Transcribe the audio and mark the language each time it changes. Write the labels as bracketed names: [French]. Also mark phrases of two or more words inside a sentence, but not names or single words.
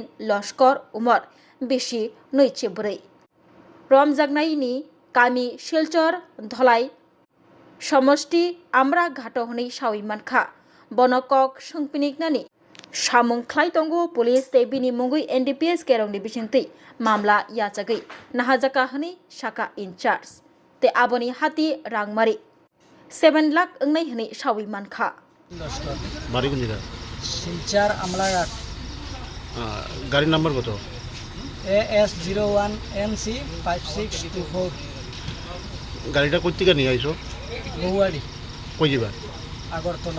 [Bodo] लश्कर उमर बेसि नैचिब्रै रमजागनायनि गामि शिलचर धलाई समष्टि आमरा घाट हनै सावैमानखा बनकक सोंपिनिकनानि सामुं खलाय दंगो पुलिस तेबिनि मुंगै NDPS केरंनि बिसिंतै मामला याचागै नाहाजाका हनै शाखा इनचार्ज ते आबनि हाती रांमारि 7 लाख अंगनै हनै सावैमानखा [Bangla] বাড়ি কোন জায়গা? শিলচর আমলাঘাট গাড়ির নাম্বার কত? AS01NC 5624 গাড়িটা কোথা থেকে নিয়ে আইছো? বৌয়াড়ি কই যাবা? আগরতলা।